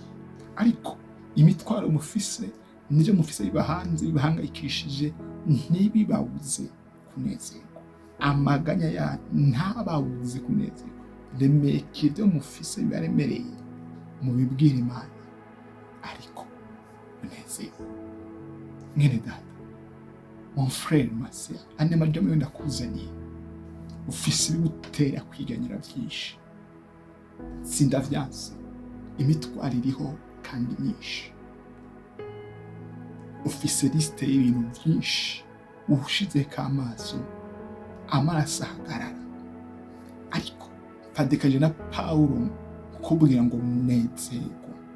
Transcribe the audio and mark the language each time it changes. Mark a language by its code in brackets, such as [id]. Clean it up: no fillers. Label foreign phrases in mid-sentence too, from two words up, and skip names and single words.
[rn] Ariko imitwaro mufise n'ibyo mufise biba hanze bibahangayikishije, ntibibabuze kunezerwa. Amaganya ya ntababuze kunezerwa. Remeke ibyo mufise bibaremereye mubibwira Imana, ariko munezerwe. Mwene data, [fr] mon frère, ma sœur, [rn] ane majambo ndakuzaniye ufise ibigutera kwiganyira byinshi. Sindavyanse, imitwaro iriho kandi myinshi. Ufise liste y'ibintu byinshi ushize k'amaso amaraso ahagarara, ariko padekaje na Paulo kubwira ngo munezerwa.